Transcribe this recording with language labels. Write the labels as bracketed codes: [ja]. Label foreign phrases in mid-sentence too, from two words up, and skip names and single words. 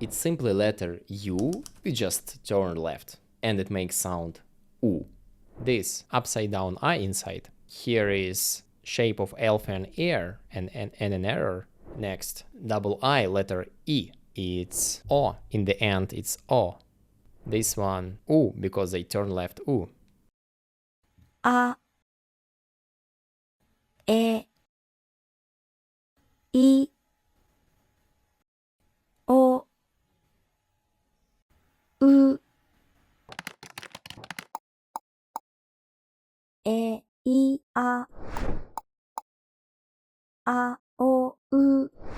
[en] It's simply letter U, we just turn left, and it makes sound U. This upside down I inside. Here is shape of elephant ear and an error. Next, double I, letter E. It's O. In the end, it's O. This one, U, because they turn left U. A, E, I, O, U, E, I, A, O, U,